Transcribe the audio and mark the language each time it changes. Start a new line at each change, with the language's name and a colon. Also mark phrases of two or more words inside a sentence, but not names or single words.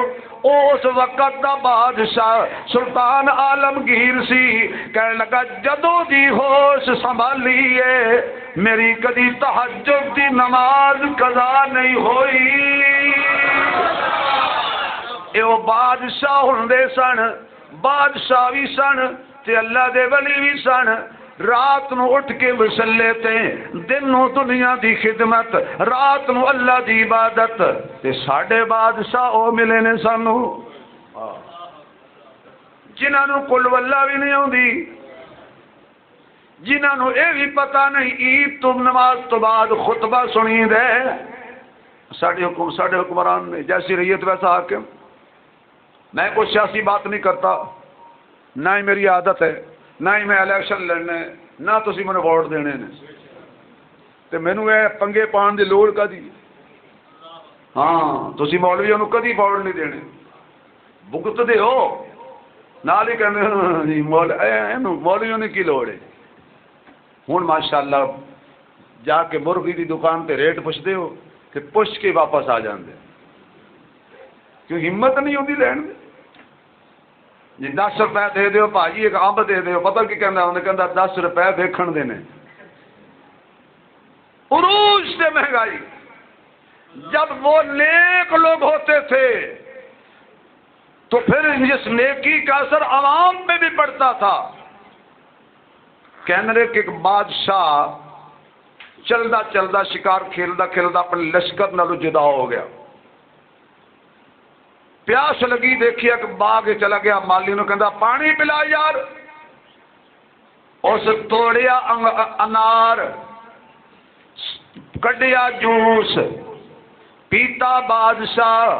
Punjabi: اس وقت دا بادشاہ سلطان عالمگیر سی، کہنے لگا جدو دی ہوش سنبھالی ہے میری کدی تہجد دی نماز قضا نہیں ہوئی۔ یہ بادشاہ ہوندے سن، بادشاہ بھی سن تے اللہ دے ولی بھی سن، رات نو اٹھ کے مسلے تے، دن نو دنیا دی خدمت، رات نو اللہ دی عبادت، تے ساڈے بادشاہ او ملے نے سانو جنہاں نو قل واللہ بھی نہیں ہوندی، جنہاں نو اے بھی پتہ نہیں عید تو نماز تو بعد خطبہ سنی دے۔ ساڈے حکمران نے جیسی ریت ویسا حاکم۔
Urdu: میں کوئی سیاسی بات نہیں کرتا، نہ ہی میری عادت ہے، نہ ہی میں الیکشن لڑنا ہے،
Punjabi: نہ تسی مجھے ووٹ دینے نے، تے مینوں اے پنگے پان دی لوڑ کدی؟ ہاں تسی مولویوں نو کدی ووٹ نہیں دینے، بھگت دے ہو نال ہی کہندے جی مولویوں نے کی لوڑ ہے۔ ہن ماشاءاللہ جا کے مرغی دی دکان تے ریٹ پوچھدے ہو کہ پوچھ کے واپس آ جاندے، کیوں ہمت نہیں ہوندی لین دی۔ جی 10 روپے دے دیو بھاجی ایک امب دے دیو، پتہ کی کہندا انہیں کہندا 10 روپے دیکھن دے نے۔
Urdu: عروج سے مہنگائی، جب وہ نیک لوگ ہوتے تھے تو پھر اس نیکی کا اثر عوام میں بھی پڑتا تھا۔
Punjabi: کہنے کہ ایک بادشاہ چلدا چلدا شکار کھیلدا کھیلدا اپنے لشکر نالوں جدا ہو گیا، پیاس لگی، دیکھیا کہ باغ چلا گیا، مالی نو کہندا پانی پلا یار، اس توڑیا انار، کڈیا جوس، پیتا بادشاہ،